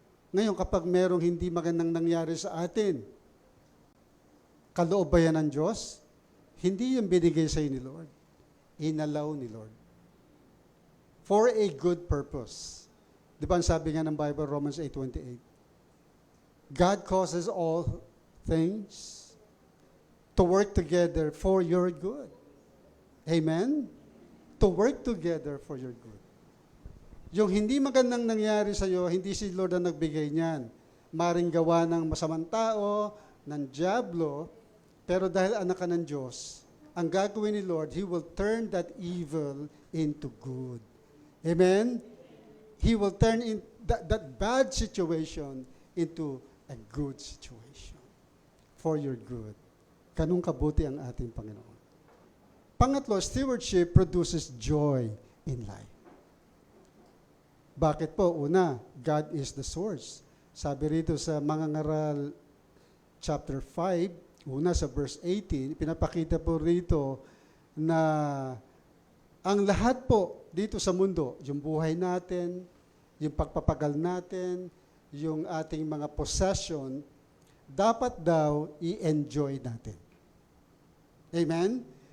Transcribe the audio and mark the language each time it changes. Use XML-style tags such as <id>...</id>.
<tl>Ngayon, kapag merong hindi magandang nangyari sa atin, kaloob ba yan ng Diyos? Hindi yung binigay sa ni Lord. Inalaw ni Lord.</tl> <en>For a good purpose.</en> <tl>Di ba ang sabi nga ng Bible, Romans 8:28?</tl> <en>God causes all things to work together for your good. Amen? To work together for your good.</en> <tl>Yung hindi magandang nangyari sa iyo, hindi si Lord ang nagbigay niyan. Maring gawa ng masamang tao, ng diablo, pero dahil anak ka ng Diyos, ang gagawin ni Lord,</tl> <en>He will turn that evil into good.</en> <tl>Amen?</tl> <en>He will turn that bad situation into a good situation for your good.</en> <tl>Ganun kabuti ang ating Panginoon.</tl> <en>Pangatlo, stewardship produces joy in life.</en> <tl>Bakit po? Una,</tl> <en>God is the source.</en> <tl>Sabi rito sa Mangangaral chapter 5, una sa verse 18, pinapakita po rito na ang lahat po dito sa mundo, yung buhay natin, yung pagpapagal natin, yung ating mga possession, dapat daw i-enjoy natin. Amen?</tl>